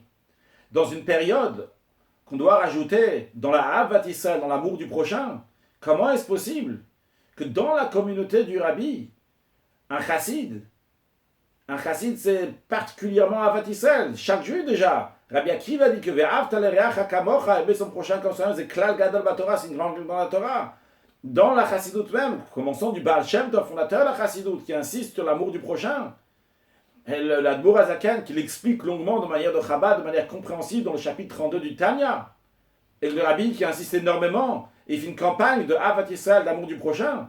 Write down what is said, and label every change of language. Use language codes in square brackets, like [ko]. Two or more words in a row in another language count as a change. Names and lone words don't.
[fr] Dans une période qu'on doit rajouter dans la [he] אהבת ישראל, [fr] dans l'amour du prochain, comment est-ce possible que dans la communauté du Rabbi, un chassid, c'est particulièrement [he] אהבת ישראל. [fr] Chaque juif déjà. Rabbi Akiva dit que [he] ואהבת לרעך כמוך, [fr] aimer son prochain comme soi-même, c'est [he] כלל גדול בתורה, [fr] c'est une grande dans la Torah. Dans la chassidoute même, commençons du Baal Shem Tov, fondateur de la chassidoute, qui insiste sur l'amour du prochain. Et l'Admour Azaken, qui l'explique longuement de manière de Chabad, de manière compréhensible dans le chapitre 32 du Tanya. Et le Rabbi qui insiste énormément, et il fait une campagne de [he] אהבת ישראל, [fr] d'amour du prochain.